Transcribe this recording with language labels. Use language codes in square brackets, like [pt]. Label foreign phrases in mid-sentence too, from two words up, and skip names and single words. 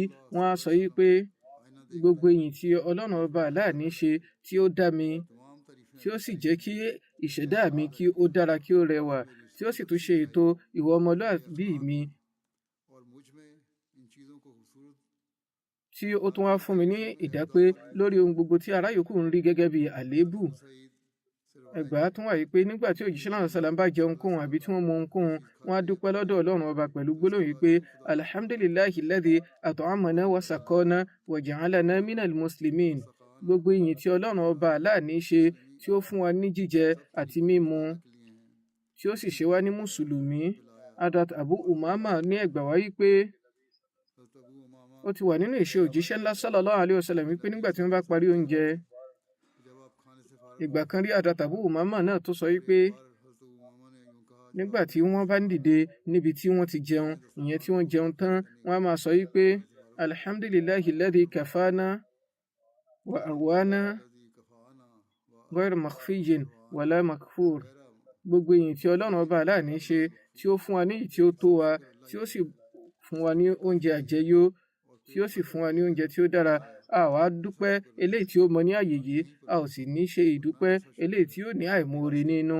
[yo] Wọ́n á sọ wípé gbogbo ìyìn tí Ọlọ́run ọba aláàní ṣe tí ó dá mi, tí ó sì jẹ́ kí ìṣẹ̀dá mi kí ó dára kí ó rẹwà, tí ó sì tún ṣe ètò ìwà ọmọlúàbí mi, tí ó tún wá fún mi ní ìdápé lórí ohun gbogbo tí ará yòókù ń rí gẹ́gẹ́ bí àléébù. Ẹgbàá tún wà yìí pé nígbà tí òjíṣẹ́ náà sàlám bá jẹ ohunkóhun àbí tí wọ́n mu ohunkóhun, wọ́n á dúpẹ́ lọ́dọ̀ Ọlọ́run ọba pẹ̀lú gbólóhùn yìí pé [ar] الحمد لله الذي أطعمنا وسقانا وجعلنا من المسلمين. [yo] Gbogbo ìyìn tí Ọlọ́run ọba aláàní ṣe tí ó fún wa ní jíjẹ àti mímu, tí ó sì ṣe wá ní mùsùlùmí. Hadrat Abu Umama ní ẹgbàá wá yìí pé ó ti wà nínú ìṣe òjíṣẹ́ ńlá [ar] صلى الله عليه وسلم [yo] wípé nígbà tí wọ́n bá parí oúnjẹ, ìgbà kan rí Hadrat Abu Umama náà tó sọ wípé nígbà tí wọ́n bá ń dìde níbi tí wọ́n ti jẹun, ìyẹn tí wọ́n jẹun tán, wọ́n á máa sọ wípé [ar] الحمد لله الذي كفانا وأروانا غير مكفي ولا مكفور. [yo] Gbogbo ìyìn tí ọlọ́run ọba aláàní ṣe tí ó fún wa ní ìyìn tí ó tó wa tí ó sì fún wa ní oúnjẹ àjẹyó tí ó sì fún wa ní oúnjẹ tí ó dára. A wá dúpẹ́ eléyìí tí ó mọ ní àyè yìí, a ò sì ní ṣe ìdúpẹ́ eléyìí tí ó ní àìmoore nínú.